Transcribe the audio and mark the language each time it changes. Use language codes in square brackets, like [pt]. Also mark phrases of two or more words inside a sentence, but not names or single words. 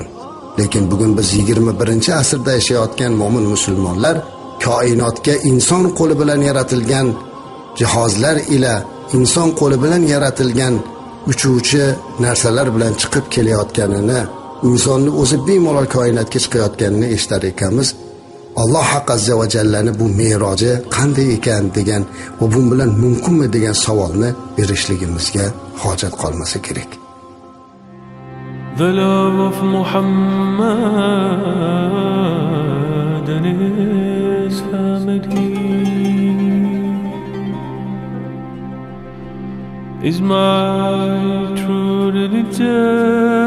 [uz] Lekin bugun biz 21-asrda yashayotgan mo'min musulmonlar koinotga inson qo'li bilan yaratilgan jihozlar ila inson qo'li bilan yaratilgan uchuvchi narsalar bilan chiqib kelayotganini, insonni o'zi bemalol koinotga chiqayotganini eshitar ekanmiz. Alloh haq [ar] azza va jallani [uz] bu me'roji qanday ekan degan va bu bilan mumkinmi degan savolni berishligimizga hojat qolmasa kerak. [en] The love of Muhammad and his family is my true religion.